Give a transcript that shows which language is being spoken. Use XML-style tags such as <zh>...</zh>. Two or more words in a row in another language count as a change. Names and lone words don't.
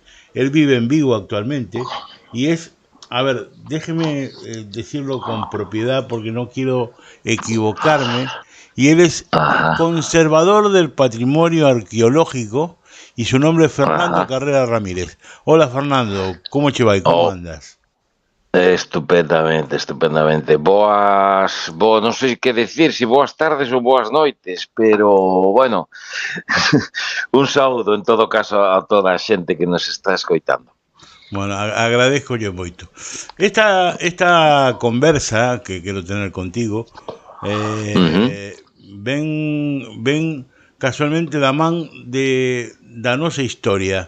<es>Él vive en Vigo actualmente y es, a ver, déjeme decirlo con propiedad porque no quiero equivocarme, y él es conservador del patrimonio arqueológico y su nombre es Fernando Carrera Ramírez. Hola Fernando, ¿cómo te va y cómo andas?</es> <gl>Estupendamente, estupendamente. Non sei que decir, se boas tardes ou boas noites, pero, bueno, un saúdo en todo caso a toda a xente que nos está escoitando.</gl> <es>Bueno, agradezco yo</es> <gl>moito. Esta conversa que quero tener contigo ven casualmente da man da nosa historia.</gl>